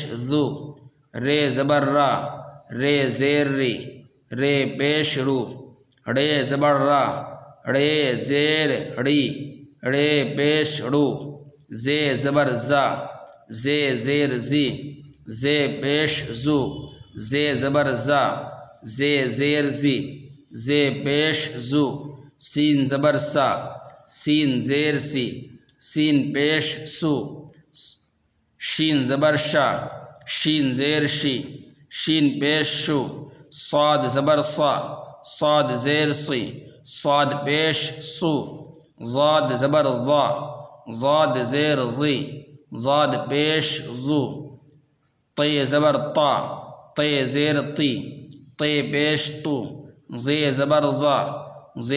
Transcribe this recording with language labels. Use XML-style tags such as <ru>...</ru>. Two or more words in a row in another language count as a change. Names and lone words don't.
<ur>ذو، رے زبر را، رے زیر ری، رے پیش رو، ڑے زبر را، ڑے زیر ڑی، ڑے پیش ڑو، زے زبر زا، زے زیر زی، زے پیش زو، زے زبر زا، زے زیر زی، زے پیش زو، سین زبر سا، سین زیر سی، سین پیش سو، شین زبر شا، شین زیر شی، شین پیش شو، صاد زبر صا، صاد زیر سی، صاد پیش سو، ضاد زبر ضا، ضاد زیر ضی، ضاد پیش ضو، طے زبر طا، طے زیر طی، طے پیش تو، زے زبر ضا، زے</ur>